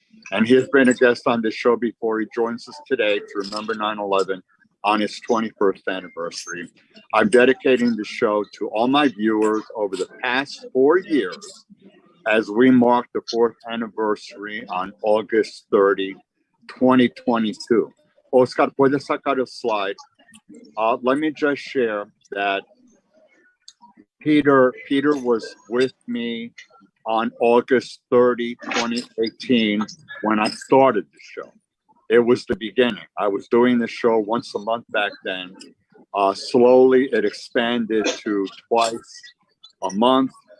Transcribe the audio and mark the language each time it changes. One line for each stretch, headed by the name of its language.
English: And he has been a guest on this show before. He joins us today to remember 9/11 on his 21st anniversary. I'm dedicating the show to all my viewers over the past 4 years as we mark the 4th anniversary on August 30, 2022.
Spanish: Oscar, puedes sacar a slide.
English: Let me just share that Peter was with me on August 30, 2018, when I started the show. It was the beginning. I was doing the show once a month back then. Slowly, it expanded to twice a month.